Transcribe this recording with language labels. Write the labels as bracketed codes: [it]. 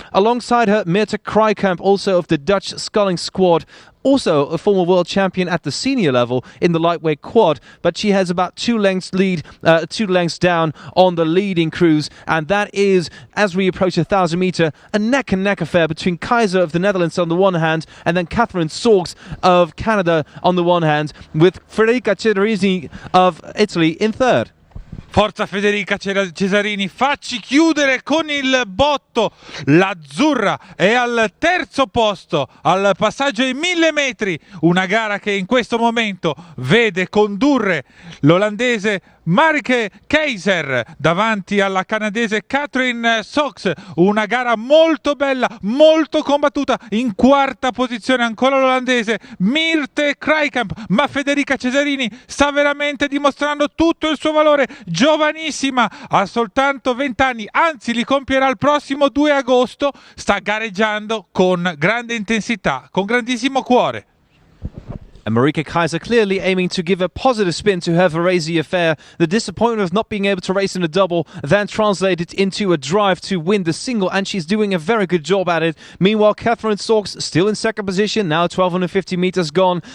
[en] Alongside her, Meerte Krijkamp, also of the Dutch sculling squad, also a former world champion at the senior level in the lightweight quad, but she has about 2 lengths down on the leading crews, and that is, as we approach 1,000 meter, a neck-and-neck affair between Keizer of the Netherlands on the one hand, and then Catherine Sauks of Canada on the one hand, with Federica Cesarini of Italy in third. [it] Forza Federica Cesarini, facci chiudere con il botto. L'azzurra è al terzo posto al passaggio ai 1000 metri, una gara che in questo momento vede condurre l'olandese Marieke Keizer davanti alla canadese Catherine Sauks, una gara molto bella, molto combattuta. In quarta posizione ancora l'olandese Meerte Krijkamp, ma Federica Cesarini sta veramente dimostrando tutto il suo valore. Giovanissima, ha soltanto 20 anni, anzi li compierà il prossimo 2 agosto, sta gareggiando con grande intensità, con grandissimo cuore. [en] And Marieke Keizer clearly aiming to give a positive spin to her Varese affair. The disappointment of not being able to race in a double then translated into a drive to win the single, and she's doing a very good job at it. Meanwhile, Catherine Sauks still in second position, now 1,250 meters gone.